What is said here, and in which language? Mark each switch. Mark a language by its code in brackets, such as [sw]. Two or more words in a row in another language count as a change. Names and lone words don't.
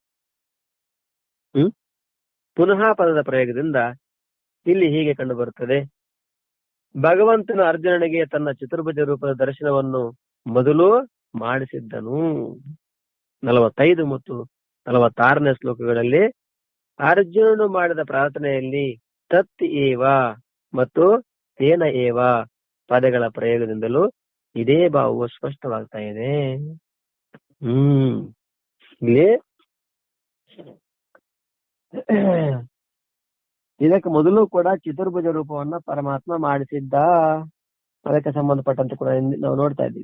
[kn] ಪುನಃ ಪದದ ಪ್ರಯೋಗದಿಂದ ಇಲ್ಲಿ ಹೀಗೆ ಕಂಡು ಬರುತ್ತದೆ. ಭಗವಂತನು ಅರ್ಜುನನಿಗೆ ತನ್ನ ಚತುರ್ಭುಜ ರೂಪದ ದರ್ಶನವನ್ನು ಮೊದಲು ಮಾಡಿಸಿದ್ದನು. 45 ಮತ್ತು 46ನೇ ಶ್ಲೋಕಗಳಲ್ಲಿ ಅರ್ಜುನನು ಮಾಡಿದ ಪ್ರಾರ್ಥನೆಯಲ್ಲಿ [sa] ತತ್ ಏವ [kn] ಮತ್ತು [sa] ತೇನ ಏವ [kn] ಪದಗಳ ಪ್ರಯೋಗದಿಂದಲೂ ಇದೇ ಭಾವವು ಸ್ಪಷ್ಟವಾಗ್ತಾ ಇದೆ. ಇಲ್ಲಿ ಇದಕ್ಕೆ ಮೊದಲು ಕೂಡ ಚತುರ್ಭುಜ ರೂಪವನ್ನ ಪರಮಾತ್ಮ ಮಾಡಿಸಿದ್ದ. ಅದಕ್ಕೆ ಸಂಬಂಧಪಟ್ಟಂತೆ ಕೂಡ ನಾವು ನೋಡ್ತಾ ಇದ್ದೀವಿ.